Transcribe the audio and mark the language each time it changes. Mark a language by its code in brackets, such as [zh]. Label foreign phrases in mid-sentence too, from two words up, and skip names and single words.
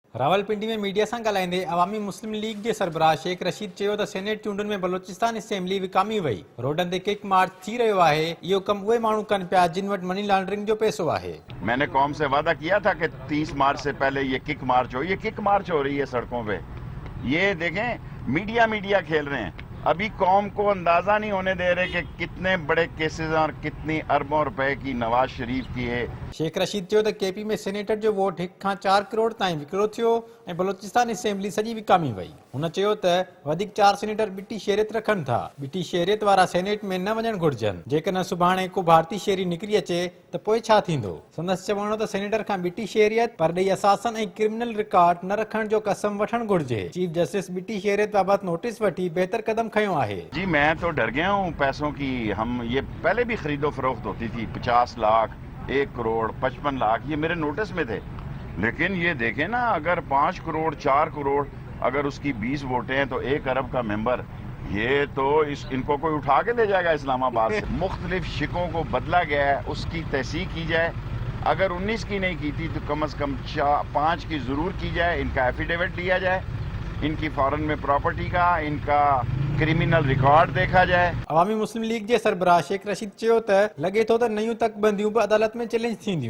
[sd] रावलपिंडी में मीडिया सां ॻाल्हाईंदे अवामी मुस्लिम लीग जे सरबराह शेख रशीद चयो त सेनेट चूंडुनि में बलोचिस्तान असेंबली विकामी वई। रोडनि ते किक मार्च थी रहियो आहे। इहो कमु उहे माण्हू कनि पिया जिन वटि [en] money laundering [sd] जो पैसो आहे। [ur] میں نے قوم سے وعدہ کیا تھا کہ 30 مارچ سے پہلے یہ کک مارچ ہو. یہ کک مارچ ہو رہی ہے سڑکوں پہ۔ یہ دیکھیں میڈیا کھیل رہے ہیں. ابھی قوم کو اندازہ نہیں ہونے دے رہے کہ کتنے بڑے کیسز اور کتنی اربوں روپے کی نواز شریف کی ہے. [sd] शेख रशीद चयो त केपी में सेनेटर जो वोट 1 खां 4 करोड़ ताईं विकिरो थियो ऐं बलोचिस्तान असेंबली सॼी विकामी वई। हुन चयो त वधीक 4 सेनेटर बिटी शहरियत रखनि था। बिटी शहरियत वारा सेनेट में न वञणु घुर्जनि। जेकॾहिं सुभाणे को भारतीय शहरी निकिरी अचे त पोइ छा थींदो? संदसि चवणो त सेनेटर खां बिटी शहरियत परॾेही असासन ऐं [en] criminal record [sd] न रखण जो कसम वठणु घुर्जे। चीफ जस्टिस बिटी शहरियत बाबति नोटिस वठी बहितर कदम खयो आहे। [ur] جی میں تو ڈر گیا ہوں پیسوں کی۔ ہم یہ پہلے بھی خرید و فروخت ہوتی تھی، 50 لاکھ، 1 کروڑ، 55 لاکھ، یہ میرے نوٹس میں تھے. لیکن یہ دیکھیں نا، اگر 5 کروڑ 4 کروڑ اگر اس کی 20 ووٹیں ہیں تو 1 ارب کا ممبر، یہ تو ان کو کوئی اٹھا کے لے جائے گا اسلام آباد سے. مختلف شکوں کو بدلا گیا ہے، اس کی تحقیق کی جائے. اگر 19 کی نہیں کی تھی تو کم سے کم 5 کی ضرور کی جائے. ان کا ایفیڈیوٹ لیا جائے، ان کی فارن میں پراپرٹی کا، ان کا [en] criminal record [ur] دیکھا جائے. [sd] अवामी मुस्लिम लीग जे सरबराह शेख रशीद चयो त लॻे थो त नयूं तकबंदियूं बि अदालत में चैलेंज थींदियूं।